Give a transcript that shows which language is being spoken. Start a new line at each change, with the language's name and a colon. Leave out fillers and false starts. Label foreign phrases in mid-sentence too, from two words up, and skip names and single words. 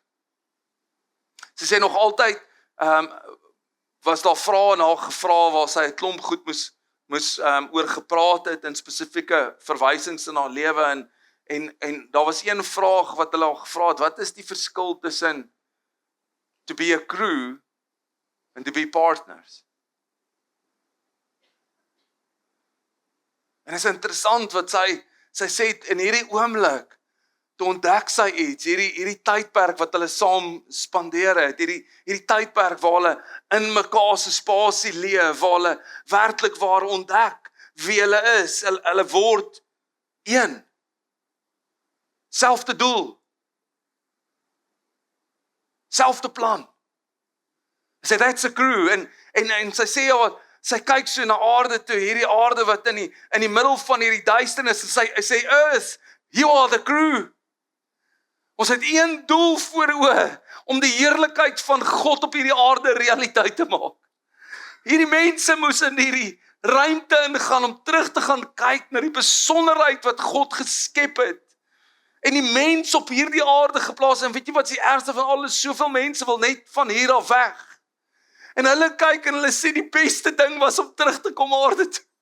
Afrikaans: Sy sê nog altyd, was daar vrae en haar gevra waar sy 'n klomp goed moes oor gepraat het in spesifieke verwysings in haar lewe en daar was een vraag wat hulle al gevra het, wat is die verskil tussen
English: to be a crew and to be partners.
Afrikaans: En is interessant wat sy sê in hierdie oomblik, toe ontdek sy iets, hierdie tydperk wat hulle saam spandeer het, hierdie tydperk waar hulle in mekaar se spasie leef, waar hulle werklik waar ontdek wie hulle is, hulle word een. Selfde doel. Selfde plan. Sy sê,
English: that's a crew,
Afrikaans: en sy sê, ja, sy kyk so na aarde toe, hierdie aarde wat in die middel van hierdie duisternis, en sy
English: earth, you are the crew.
Afrikaans: Ons het een doel voor oë, om die heerlikheid van God op hierdie aarde realiteit te maak. Hierdie mense moes in hierdie ruimte ingaan, om terug te gaan kyk na die besonderheid wat God geskep het, en die mens op hierdie aarde geplaas, en weet jy wat is die ergste van alles, soveel mense wil net van hier af weg, en hulle kyk en hulle sê die beste ding was om terug te kom aarde toe.